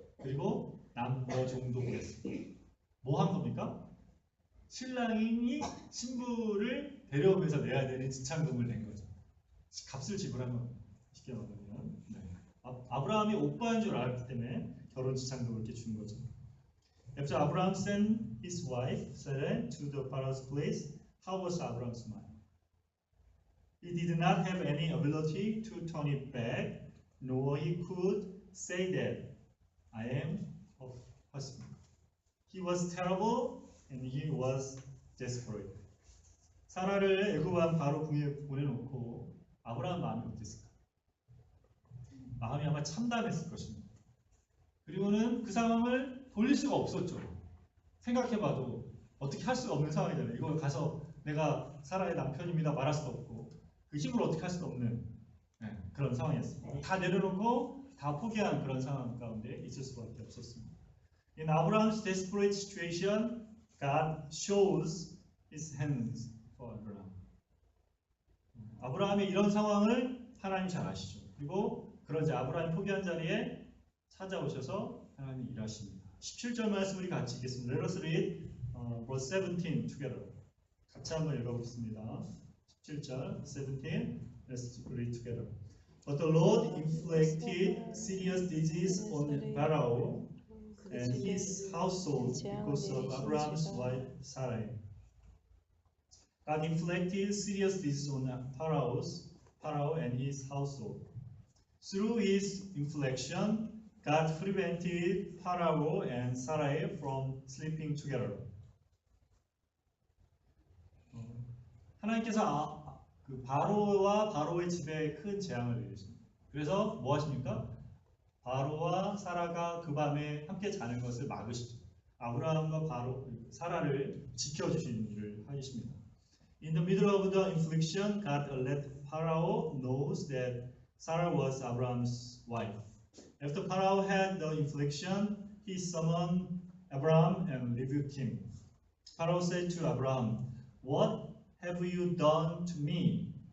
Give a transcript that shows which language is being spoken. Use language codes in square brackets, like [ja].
[ko] 그리고 남녀 종도 보냈습니다. 뭐 한 겁니까? 신랑이 신부를 데려오면서 내야 되는 지참금을 낸 거죠. 값을 지불한 겁니다. 쉽게 말하면. 네. 아브라함이 오빠인 줄 알았기 때문에 결혼 지참금을 이렇게 준 거죠. [en] After Abraham sent his wife Sarah to the Pharaoh's place, how was Abraham's mind? He did not have any ability to turn it back, nor he could say that I am a husband. He was terrible and he was desperate. [ko] 사라를 애굽 왕 바로 궁에 보내놓고 아브라함 마음이 어땠을까? 마음이 아마 참담했을 것입니다. 그리고는 그 상황을 돌릴 수가 없었죠. 생각해봐도 어떻게 할 수가 없는 상황이잖아요. 이걸 가서 내가 사라의 남편입니다 말할 수도 없고 그 힘으로 어떻게 할 수도 없는 그런 상황이었습니다. 다 내려놓고 다 포기한 그런 상황 가운데 있을 수밖에 없었습니다. [en] In Abraham's desperate situation, God shows His hands for Abraham. [ko] 아브라함의 이런 상황을 하나님 잘 아시죠. 그리고 그러자 아브라함이 포기한 자리에 찾아오셔서 하나님 일하십니다. 17절 말씀 우리 같이 읽겠습니다. [en] Let us read verse 17 together. [ko] 같이 한번 읽어보겠습니다. 17절 [en] 17. Let's read together. But the Lord inflicted serious disease on Pharaoh and his household because of Abraham's wife Sarai. God inflicted serious disease on Pharaoh and his household. Through his infliction, God prevented Pharaoh and Sarai from sleeping together. [ko] 하나님께서 그 바로와 바로의 집에 큰 재앙을 내리십니다. 그래서 뭐 하십니까? 바로와 사라가 그 밤에 함께 자는 것을 막으시죠. 아브라함과 사라를 지켜주시는 일을 하십니다. [en] In the middle of the infliction, God let Pharaoh knows that Sarah was Abraham's wife. After Pharaoh had the infliction, he summoned Abraham and rebuked him. Pharaoh said to Abraham, "What have you done to me?